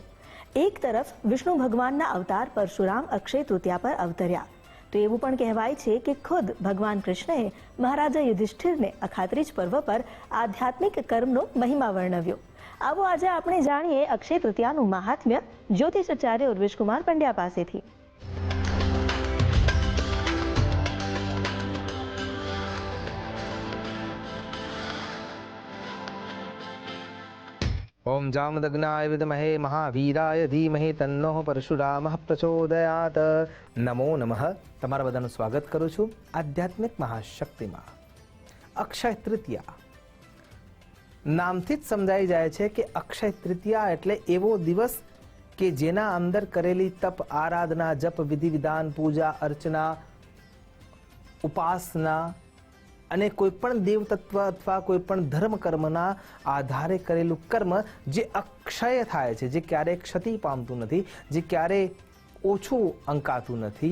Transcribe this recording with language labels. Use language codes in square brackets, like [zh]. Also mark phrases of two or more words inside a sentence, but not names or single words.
[gu] એક તરફ વિષ્ણુ ભગવાનના અવતાર પરશુરામ અક્ષય તૃતીયા પર અવતર્યા, તો એવું પણ કહેવાય છે કે ખુદ ભગવાન કૃષ્ણએ મહારાજા યુધિષ્ઠિરને અખાત્રીજ પર્વ પર આધ્યાત્મિક કર્મનો મહિમા વર્ણવ્યો. આવો આજે આપણે જાણીએ અક્ષય તૃતીયાનું મહાત્મ્ય જ્યોતિષાચાર્ય ઉર્વેશકુમાર પંડ્યા પાસેથી. [sa] ओम जामदग्नाय विद्महे महावीराय धीमहि तन्नो परशुरामः प्रचोदयात. नमो नमः. [gu] તમારા બધાનું સ્વાગત કરું છું આધ્યાત્મિક મહાશક્તિમાં. અક્ષય તૃતીયા નામથી જ સમજાઈ જાય છે કે અક્ષય તૃતીયા એટલે એવો દિવસ કે જેના અંદર કરેલી તપ, આરાધના, જપ, વિધિ વિધાન, પૂજા અર્ચના, ઉપાસના અને કોઈ પણ દેવ તત્વ અથવા કોઈ પણ ધર્મ કર્મના આધારે કરેલું કર્મ જે અક્ષય થાય છે, જે ક્યારેય ક્ષતિ પામતું નથી, જે ક્યારેય ઓછું અંકાતું નથી.